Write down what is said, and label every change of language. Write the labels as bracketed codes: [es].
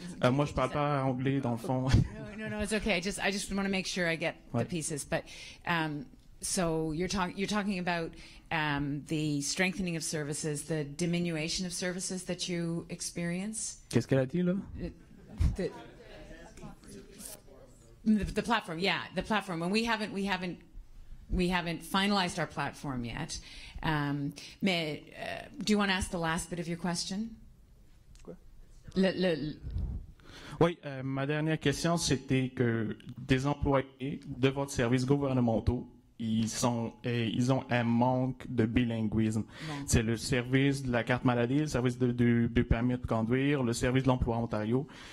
[fr] Moi, je parle pas anglais, dans le fond. [en] No, it's okay. I just want to make sure I get the pieces. But so you're talking about the strengthening of services, the diminution of services that you experience. [fr] Qu'est-ce qu'elle a dit là? [en] The platform, yeah, the platform. And we haven't finalized our platform yet. Mais do you want to ask the last bit of your question? [fr] Oui, ma dernière question, c'était que des employés de votre service gouvernementaux, ils ont un manque de bilinguisme. Bon. C'est le service de la carte maladie, le service du permis de conduire, le service de l'emploi Ontario.